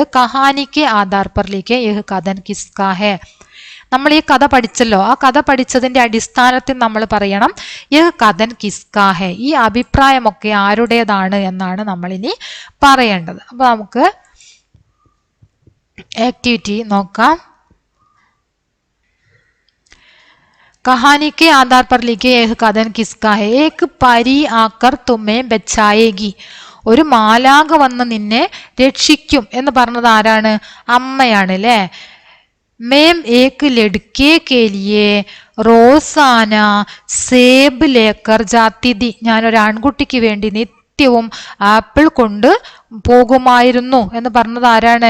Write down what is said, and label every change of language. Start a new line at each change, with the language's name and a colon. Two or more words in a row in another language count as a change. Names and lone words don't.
Hindi: कहानी के आधार पर लिखे यह कथन किसका है.
Malayalam: നമ്മൾ ഈ കഥ പഠിച്ചല്ലോ, ആ കഥ പഠിച്ചതിന്റെ അടിസ്ഥാനത്തിൽ നമ്മൾ പറയണം
Hindi: यह कथन किसका है,
Malayalam: ഈ അഭിപ്രായമൊക്കെ ആരുടേതാണ് എന്നാണ് നമ്മൾ ഇനി പറയേണ്ടത്. അപ്പൊ നമുക്ക് ആക്ടിവിറ്റി നോക്കാം.
Hindi: कहानी के आधार पर लिखे यह कथन किसका है? एक परी आकर तुम्हें बचाएगी,
Malayalam: ഒരു മാലാഖ വന്ന് നിന്നെ രക്ഷിക്കും എന്ന് പറഞ്ഞത് ആരാണ്? അമ്മയാണ് അല്ലേ.
Hindi: मैं एक लड़के के लिए रोज़ाना सेब लेकर जाती थी,
Malayalam: ഞാനൊരു ആൺകുട്ടിക്ക് വേണ്ടി നിത്യവും ആപ്പിൾ കൊണ്ട് പോകുമായിരുന്നു എന്ന് പറഞ്ഞത് ആരാണ്?